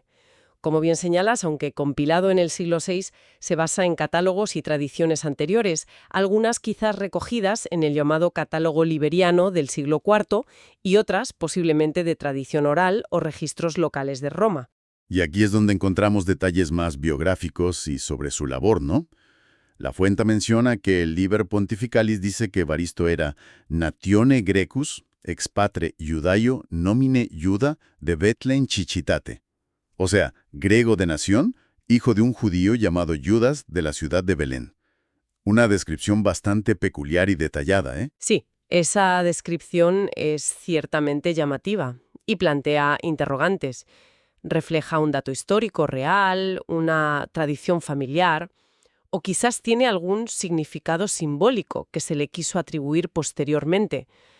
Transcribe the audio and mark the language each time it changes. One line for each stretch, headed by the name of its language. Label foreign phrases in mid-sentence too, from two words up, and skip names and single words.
Spanish: Como bien señalas, aunque compilado en el siglo VI, se basa en catálogos y tradiciones anteriores, algunas quizás recogidas en el llamado catálogo liberiano del siglo IV y otras posiblemente de tradición oral o registros locales de Roma. Y aquí es donde encontramos detalles más biográficos y sobre su labor, ¿no? La fuente menciona que el Liber Pontificalis dice que Evaristo era
Latin: natione Grecus, ex patre Judaio nomine Iuda de Betlehem Chichitate.
Spanish: O sea, griego de nación, hijo de un judío llamado Judas de la ciudad de Belén. Una descripción bastante peculiar y detallada, ¿eh? Sí, esa descripción es ciertamente llamativa y plantea interrogantes. Refleja un dato histórico real, una tradición familiar, o quizás tiene algún significado simbólico que se le quiso atribuir posteriormente.